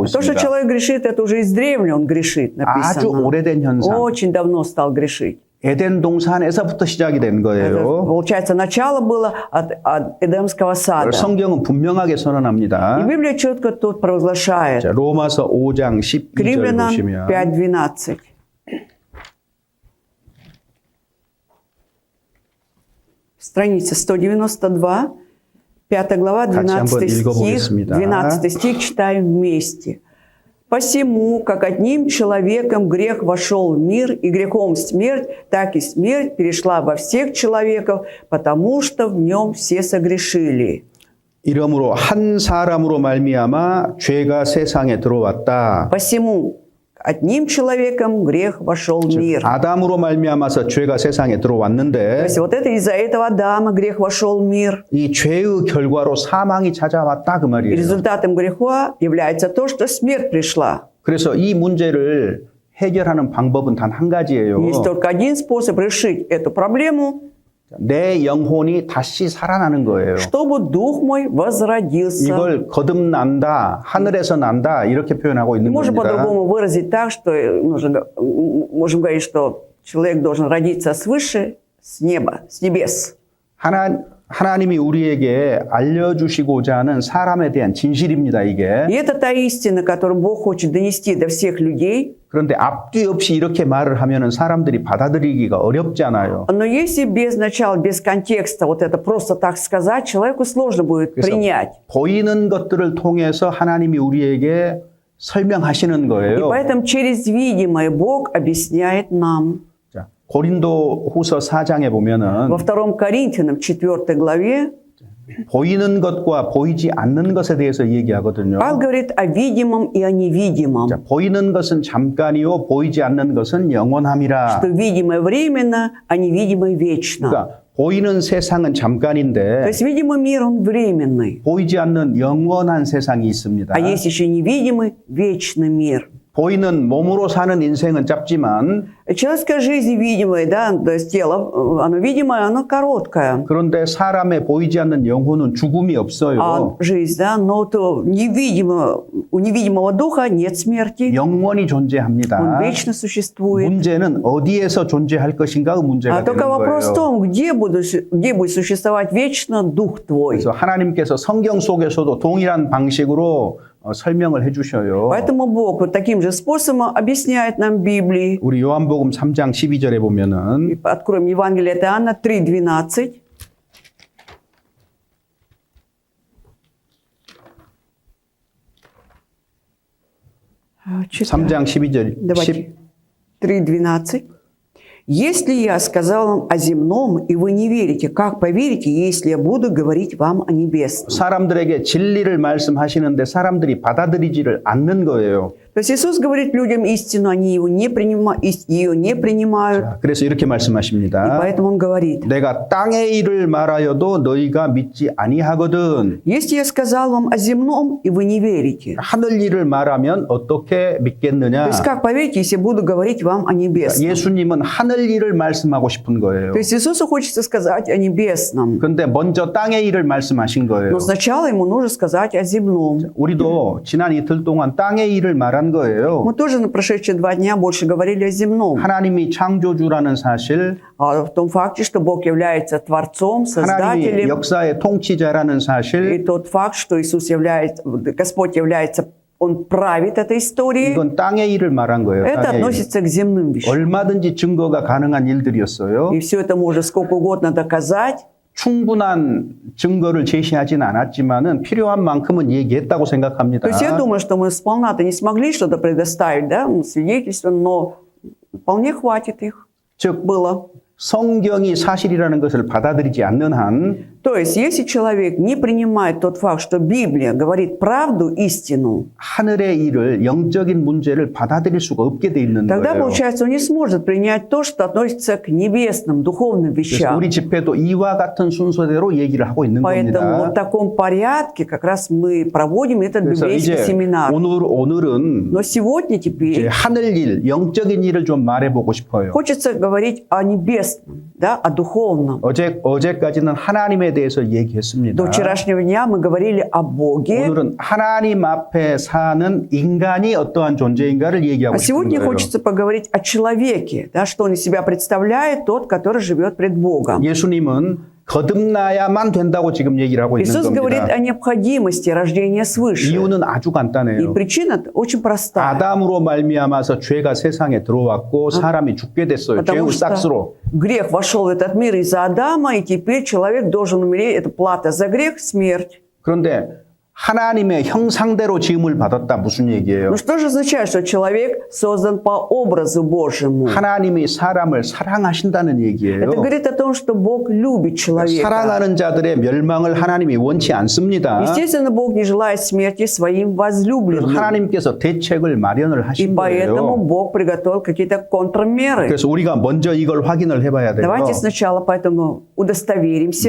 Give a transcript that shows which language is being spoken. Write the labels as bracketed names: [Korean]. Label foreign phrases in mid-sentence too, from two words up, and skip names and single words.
[Russian] то, что [Korean] 있습니다. [Russian] человек грешит, это уже издревле он грешит, [Korean] 아주 [Russian] написано. [Korean] 오래된 현상. [Russian] Очень давно стал грешить. [Korean] 에덴 동산에서부터 시작이 된 [Russian] Это, [Korean] 거예요. [Russian] получается, начало было от Эдемского сада. [Korean] 성경은 분명하게 [Russian] И [Korean] 선언합니다. [Russian] Библия четко тут провозглашает. [Korean] 자, 로마서 5장 [Russian] К [Korean] 12절 [Russian] Римлянам [Korean] 보시면 [Russian] 5:12. Страница 192, 5 глава, [Korean] 같이 한번 [Russian] 12 стих. [Korean] 읽어보겠습니다. [Russian] 12 стих читаем вместе. «Посему, как одним человеком грех вошел в мир, и грехом смерть, так и смерть перешла во всех человеков, потому что в нем все согрешили». [Korean] 이러므로 한 사람으로 말미암아 죄가 세상에 들어왔다. [Russian] «Посему, одним человеком грех вошел в мир». [Korean] 아담으로 말미암아서 죄가 세상에 [Russian] То [Korean] 들어왔는데 [Russian] есть вот это из-за этого Адама грех вошел в мир. [Korean] 이 죄의 결과로 사망이 찾아왔다 그 [Russian] И [Korean] 말이에요. [Russian] результатом греха является то, что смерть пришла. [Korean] 그래서 이 문제를 해결하는 방법은 단 한 가지예요. [Russian] Есть только один способ решить эту проблему, [Korean] 내 영혼이 다시 살아나는 거예요. [Russian] чтобы дух мой возродился. [Korean] 이걸 거듭난다, 하늘에서 난다 이렇게 표현하고 있는 [Russian] Можно [Korean] 겁니다. [Russian] по-другому выразить так, что можем говорить, что человек должен родиться свыше, с неба, с небес. [Korean] 하나님이 우리에게 알려주시고자 하는 사람에 대한 진실입니다, 이게. [Russian] И это та истина, которую Бог хочет донести до всех людей. [Korean] 그런데 앞뒤 없이 이렇게 말을 하면은 사람들이 받아들이기가 어렵잖아요. [Russian] Но если без начала, без контекста вот это просто так сказать, человеку сложно будет принять. [Korean] 보이는 것들을 통해서 하나님이 우리에게 설명하시는 [Russian] И [Korean] 거예요. [Russian] поэтому через видимое Бог объясняет нам. [Korean] 자, 고린도 후서 4장에 보면은 [Russian] Во 2 Коринфянам 4 главе [Korean] 보이는 것과 보이지 않는 것에 대해서 얘기하거든요. [Russian] Павел говорит о видимом и о невидимом. [Korean] 자, 보이는 것은 잠깐이요, 보이지 않는 것은 영원함이라. [Russian] Что видимое временно, а невидимое вечно. [Korean] 그러니까 보이는 세상은 [Russian] То [Korean] 잠깐인데 [Russian] есть видимый мир, он временный. [Korean] 보이지 않는 영원한 세상이 있습니다. [Russian] А есть еще невидимый вечный мир. [Korean] 보이는 몸으로 사는 인생은 짧지만 [Russian] Человеческая жизнь видимая, да, то есть тело, оно видимое, оно короткое. [Korean] 그런데 사람의 보이지 않는 영혼은 죽음이 없어요. [Russian] А жизнь, да, но то невидимое, у невидимого духа нет смерти. [Korean] 영원히 [Russian] Он [Korean] 존재합니다. [Russian] вечно существует. [Korean] 문제는 어디에서 존재할 것인가가 문제가 [Russian] А [Korean] 되는 [Russian] только вопрос в [Korean] 거예요. [Russian] том, где будет существовать вечно дух твой. [Korean] 그래서 하나님께서 성경 속에서도 동일한 방식으로 설명을 해주셔요. [Russian] Поэтому Бог вот таким же способом объясняет нам в Библии. [Korean] 우리 요한복음 3장 12절에 보면은 [Russian] Откроем Евангелие от Иоанна 3:12. Читаем. [Korean] 3장 12절 [Russian] Давайте. 3:12. «Если я сказал вам о земном, и вы не верите, как поверите, если я буду говорить вам о небесном?» [Korean] 사람들에게 진리를 말씀하시는데 사람들이 받아들이지를 않는 거예요. [Russian] То есть Иисус говорит людям истину, они ее не принимают. [Korean] 자, 그래서 이렇게 [Russian] И [Korean] 말씀하십니다. [Russian] поэтому Он говорит: [Korean] 내가 땅의 일을 말하여도 너희가 믿지 아니하거든. [Russian] «Если я сказал вам о земном, и вы не верите, [Korean] 하늘 일을 말하면 어떻게 [Russian] то [Korean] 믿겠느냐? [Russian] есть как поверите, если буду говорить вам о небесном?» [Korean] 예수님은 하늘 일을 말씀하고 싶은 거예요. [Russian] То есть Иисусу хочется сказать о небесном, [Korean] 그런데 먼저 땅의 일을 말씀하신 거예요. [Russian] но сначала Ему нужно сказать о земном. [Korean] 우리도 지난 이틀 동안 땅의 일을 말한 거예요. [Russian] Мы тоже на прошедшие 2 дня больше говорили о земном. [Korean] 하나님이 창조주라는 사실, [Russian] А в том факте, что Бог является Творцом, [Korean] 하나님이 [Russian] Создателем, [Korean] 역사의 통치자라는 [Russian] и [Korean] 사실, [Russian] тот факт, что Иисус является, Господь является, Он правит этой историей, [Korean] 이건 땅의 일을 말한 거예요. [Russian] это [Korean] 땅의 일. [Russian] относится к земным вещам. [Korean] 얼마든지 증거가 가능한 일들이었어요. [Russian] И все это можно сколько угодно доказать, [Korean] 충분한 증거를 제시하진 않았지만은 필요한 만큼은 얘기했다고 생각합니다. [Russian] То есть я думаю, что мы сполна-то не смогли что-то предоставить, да, свидетельства, но вполне хватит их. [Korean] 즉 [Russian] Было. [Korean] 성경이 사실이라는 것을 받아들이지 않는 한 [Russian] То То есть, если человек не принимает тот факт, что Библия говорит правду, истину, [Korean] 하늘의 일을 영적인 문제를 받아들일 수가 없게 돼 있는 [Russian] тогда, [Korean] 거예요. [Russian] получается, он не сможет принять то, что относится к небесным, духовным [Korean] 그래서 [Russian] вещам. [Korean] 우리 집회도 이와 같은 순서대로 얘기를 하고 있는 [Russian] Поэтому [Korean] 겁니다. [Russian] в таком порядке как раз мы проводим этот [Korean] 그래서 [Russian] библейский [Korean] 이제 [Russian] семинар. [Korean] 오늘은 [Russian] Но сегодня [Korean] 이제 [Russian] теперь [Korean] 하늘 일, 영적인 일을 좀 말해보고 싶어요. [Russian] хочется говорить о небесном, да, о духовном. [Korean] 어제까지는 하나님에 대해서 얘기했습니다. [Russian] До вчерашнего дня мы говорили о Боге, [Korean] 오늘은 하나님 앞에 사는 인간이 어떠한 존재인가를 얘기하고 [Russian] а [Korean] 싶은 [Russian] сегодня [Korean] 거예요. [Russian] хочется поговорить о человеке, да, что он из себя представляет, тот, который живет пред Богом. [Korean] 예수님은 거듭나야만 된다고 지금 얘기를 하고 있는 [Russian] Иисус говорит [Korean] 겁니다. [Russian] о необходимости рождения свыше. [Korean] 이유는 아주 [Russian] И [Korean] 간단해요. [Russian] причина очень простая. [Korean] 아담으로 말미암아서 죄가 세상에 들어왔고 사람이 죽게 됐어요. 죄의 [Russian] Потому [Korean] 싹스로. [Russian] что грех вошел в этот мир из-за Адама, и теперь человек должен умереть. Это плата за грех – смерть. [Korean] 그런데 하나님의 형상대로 지음을 받았다 무슨 얘기예요? [Russian] Ну что же означает, что человек создан по образу Божьему? [Korean] 하나님이 사람을 사랑하신다는 얘기예요. [Russian] Это говорит о том, что Бог любит человека. [Korean] 사랑하는 자들의 멸망을 하나님이 원치 않습니다. [Russian] Естественно, Бог не желает смерти своим [Korean] 그래서 [Russian] возлюбленным. [Korean] 하나님께서 대책을 마련을 [Russian] И [Korean] 하신 [Russian] поэтому [Korean] 거예요. [Russian] Бог приготовил какие-то контрмеры. [Korean] 그래서 우리가 먼저 이걸 확인을 해봐야 돼요. [Russian] Давайте сначала поэтому удостоверимся.